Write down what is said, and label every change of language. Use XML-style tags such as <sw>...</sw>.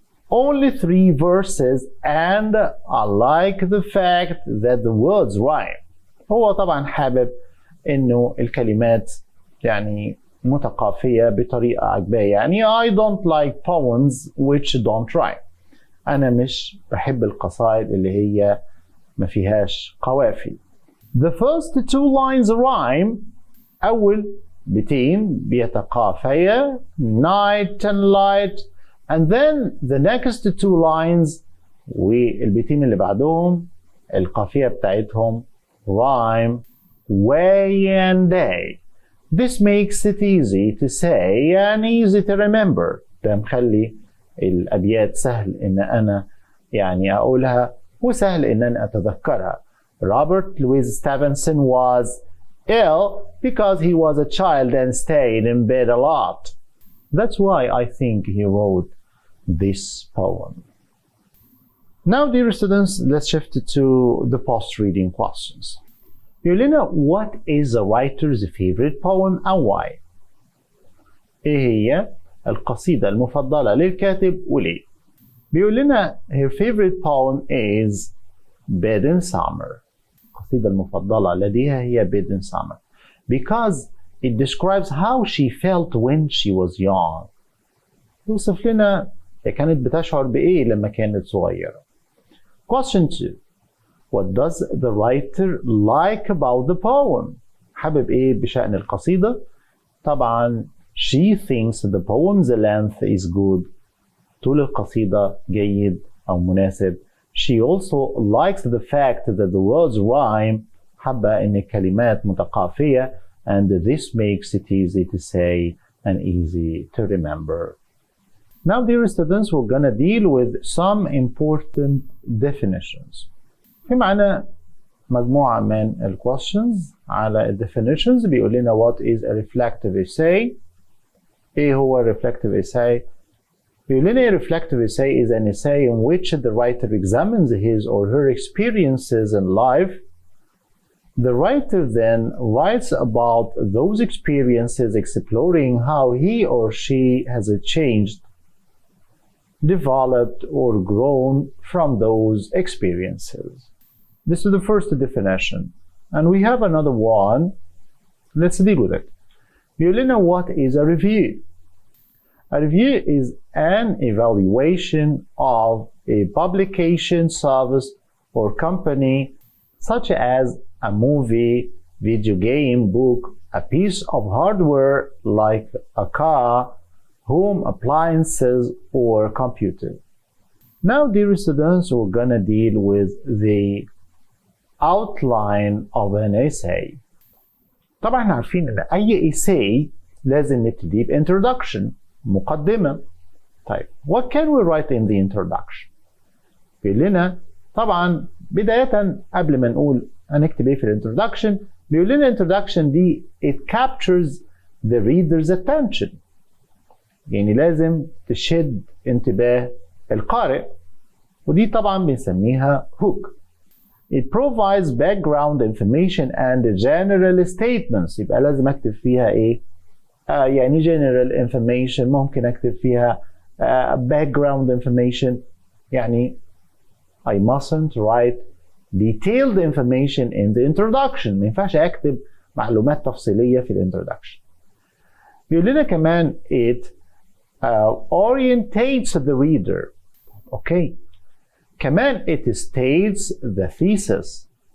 <en>Only 3 verses and I like the fact that the words rhyme.</en> <ar>هو طبعا حابب إنه الكلمات متقافية بطريقة عجبية.</ar> <en>I don't like poems which don't rhyme.</en> <ar>أنا مش بحب القصائد اللي هي ما فيهاش قوافي.</ar> <en>The first 2 lines rhyme.</en> <ar>أول بيتين بيتقافيا</ar> <en>night and light and then the next 2 lines</en> <ar>والبيتين اللي بعدهم القافية بتاعتهم</ar> <en>rhyme way and day. This makes it easy to say and easy to remember.</en> <ar>ده مخلي الأبيات سهل إن أنا أقولها وسهل إن أنا أتذكرها.</ar> <en>Robert Louis Stevenson was ill because he was a child and stayed in bed a lot. That's why I think he wrote this poem. Now, dear students, let's shift to the post-reading questions. Yulina, what is the writer's favorite poem and why?</en> <ar>إيه هي القصيدة المفضلة للكاتب وليه؟ بيقول لنا</ar> <en>her favorite poem is Bed in Summer.</en> <ar>القصيدة المفضلة لديها هي</ar> <en>Bed in Summer because it describes how she felt when she was young.</en> <ar>يوصف لنا هي كانت بتشعر بإيه لما كانت صغيرة.</ar> <en>Question 2. What does the writer like about the poem?</en> <ar>حابب إيه بشأن القصيدة؟ طبعا</ar> <en>she thinks the poem's length is good.</en> <ar>طول القصيدة جيد أو مناسب.</ar> <en>She also likes the fact that the words rhyme.</en> <ar>حابة إن الكلمات متقافية</ar> <en>and this makes it easy to say and easy to remember. Now, dear students, we're gonna deal with some important definitions.</en> <ar>في معنا مجموعة من questions على definitions. بيقول لنا</ar> <en>what is a reflective essay.</en> <ar>إيه هو</ar> <en>reflective essay؟ بيقول لنا reflective essay is an essay in which the writer examines his or her experiences in life. The writer then writes about those experiences, exploring how he or she has changed, developed, or grown from those experiences. This is the first definition. And we have another one. Let's deal with it.</en> <ar>بيقول لنا</ar> <en>what is a review? A review is an evaluation of a publication, service, or company, such as a movie, video game, book, a piece of hardware like a car, home appliances, or computer. Now, dear students, we're gonna deal with the outline of an essay.</en> <ar>طبعا احنا عارفين ان اي essay لازم نبتدي introduction مقدمة. طيب</ar> <en>what can we write in the introduction؟</en> <ar>بيقول لنا طبعا بداية قبل ما نقول هنكتب ايه في الانترودكشن بيقول لنا introduction دي</ar> <en>it captures the reader's attention.</en> <ar>لازم تشد انتباه القارئ ودي طبعا بنسميها hook.</ar> <en>It provides background information and general statements.</en> <ar>يبقى لازم اكتب فيها ايه؟ general information. ممكن اكتب فيها background information</ar> <en>I mustn't write detailed information in the introduction.</en> <ar>ما ينفعش أكتب معلومات تفصيلية في الانترودكشن. بيقول لنا كمان</ar> <en>it orientates the reader. Okay. كمان it states the thesis.</en>